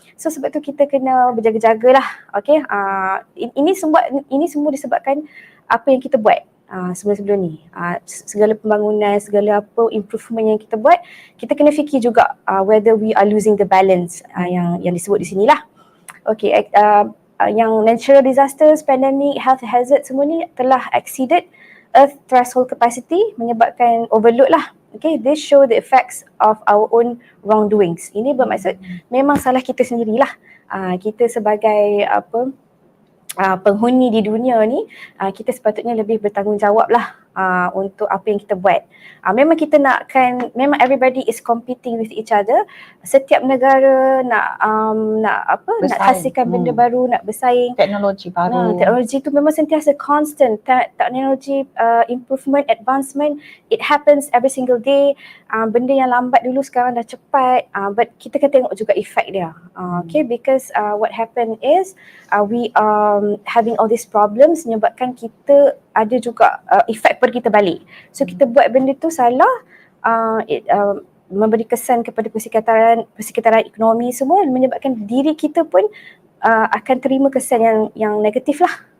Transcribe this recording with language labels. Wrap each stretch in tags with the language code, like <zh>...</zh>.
<ms>So sebab tu kita kena berjaga-jaga lah. Okay, ini semua disebabkan apa yang kita buat sebelum-sebelum ni, segala pembangunan, segala apa improvement yang kita buat, kita kena fikir juga</ms> <en>whether we are losing the balance</en> <ms>yang disebut di sini lah.</ms> <en>Okay, yang natural disasters, pandemic, health hazard</en> <ms>semua ni telah</ms> <en>exceeded earth threshold capacity, menyebabkan overload lah. Okay, this show the effects of our own wrongdoings.</en> <ms>Ini bermaksud memang salah kita sendirilah. Kita sebagai penghuni di dunia ni, kita sepatutnya lebih bertanggungjawab lah untuk apa yang kita buat. Memang kita memang</ms> <en>everybody is competing with each other.</en> <ms>Setiap negara nak hasilkan benda baru, nak bersaing. Teknologi baru. Teknologi tu memang sentiasa constant.</ms> <en>Teknologi improvement, advancement, it happens every single day.</en> <ms>Benda yang lambat dulu sekarang dah cepat. But kita kena tengok juga efek dia.</ms> <en>Okay, because what happened is we having all these problems</en> <ms>menyebabkan kita ada juga efek pada kita balik. So kita buat benda tu salah, memberi kesan kepada persekitaran ekonomi semua, menyebabkan diri kita pun akan terima kesan yang negatif lah.</ms>